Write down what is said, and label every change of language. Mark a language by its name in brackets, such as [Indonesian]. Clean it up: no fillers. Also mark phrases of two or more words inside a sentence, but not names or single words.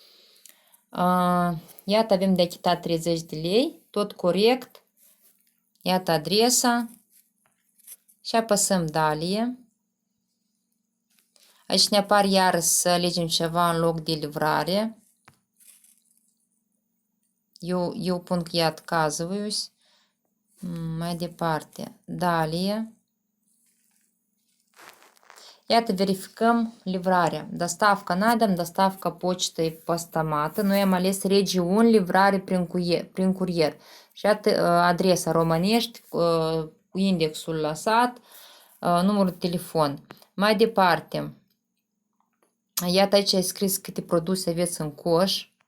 [Romanian] Iată, avem de achitat 30 de lei, tot corect. Iată adresa și apăsăm Dalie. Aici ne apar iar să alegem ceva în loc de livrare. Eu pun că [Russian] я отказываюсь. [Romanian] Mai departe, Dalie. Iată, verificăm livrarea. [Russian] Доставка на дом, доставка почтой постамată. [Romanian] Noi am ales regiuni, livrare prin curier. Și iată adresa românești, cu indexul lăsat, numărul de telefon. Mai departe, iată aici ai scris câte produse aveți în coș.